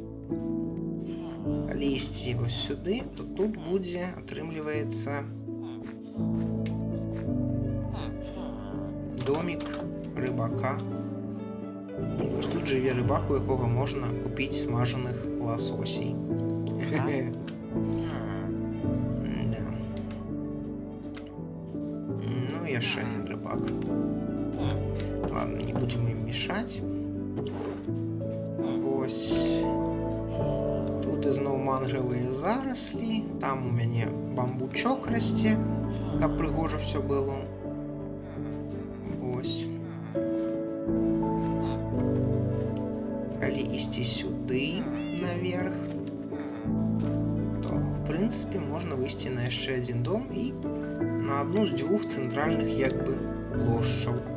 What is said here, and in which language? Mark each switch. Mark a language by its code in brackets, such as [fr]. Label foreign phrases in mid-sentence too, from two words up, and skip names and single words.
[be] Калі ісці вось сюды, то тут будзе, атрымліваецца, домик рыбака. І вось тут жыве рыбак, у якога можна купіць смажаных ласосей. Да. Ну, яшчэ один рыбак. [ru] Ладно, не будем им мешать. [be] Вось. Тут ізноў мангравыя зараслі. Там у мяне бамбучок расце, каб прыгожа все было. Вось. Калі ісці сюды наверх, то в прынцыпе можна выйсці на яшчэ адзін дом і на одну з дзвюх цэнтральных як бы плошчаў.